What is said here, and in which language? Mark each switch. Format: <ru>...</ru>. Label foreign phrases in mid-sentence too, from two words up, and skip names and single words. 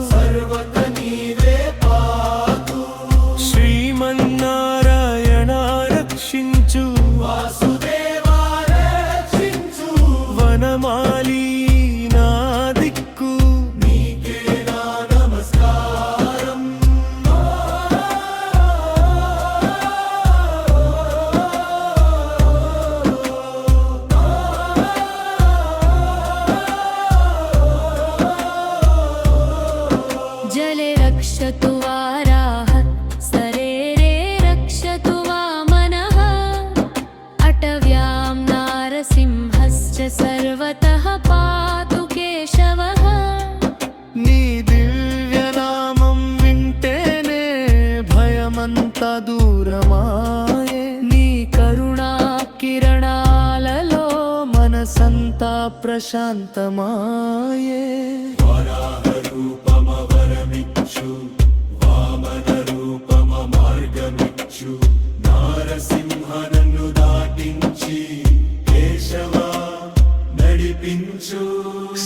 <te>సర్వత నీవే పాదు. శ్రీమన్నారాయణ రక్షించు, వాసుదేవా రక్షించు, వనమాలి నా దిక్కు, నీకే నా నమస్కారం.</te> <sa>जले रक्षतु वाराः, सरेरे रक्षतु वामनः, अटव्यां नारसिंहश्च सर्वतः पातु केशवः.</sa> <te>నీ దివ్యనామం వింటేనే భయమంతా దూరమాయే, నీ కరుణా కిరణాలలో మనసంతా ప్రశాంతమాయే. వరాహ రూపమ వరమిచ్చు, వామన రూపమ మార్గమిచ్చు, నారసింహ నన్ను దాటించి కేశవ నడిపించు.</te>